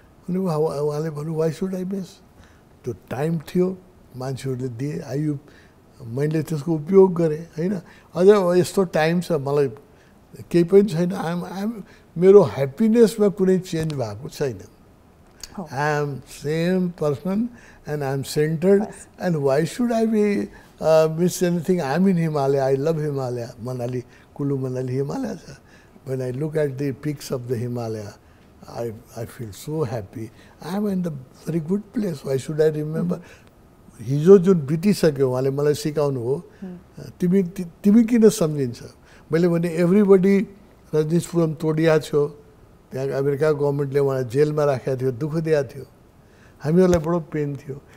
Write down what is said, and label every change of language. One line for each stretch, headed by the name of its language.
Nepali: अनि उहाँले भन्नु,
English: Why should I miss?
Nepali: त्यो टाइम थियो, मान्छेहरूले दिए, मैले त्यसको उपयोग गरेँ होइन। अझ यस्तो टाइम छ, मलाई केही पनि छैन, मेरो ह्याप्पिनेसमा कुनै चेन्ज भएको छैन।
English: I am same person and I am centered, and why should I be miss anything? I am in Himalaya, I love Himalaya, Manali, Kulu Manali, Himalaya. When I look at the peaks of the Himalaya, I feel so happy. I am in the very good place. Why should I remember?
Nepali: हिजो जुन बितिसक्यो उहाँले मलाई सिकाउनु हो, तिमी किन सम्झिन्छ? मैले भने एभ्रीबडी रजनीशपुरम तोडिया छो, त्यहाँ अमेरिका गभर्मेन्टले उहाँलाई जेलमा राखेको थियो, दुःख दिएको थियो, हामीहरूलाई बडो पेन थियो।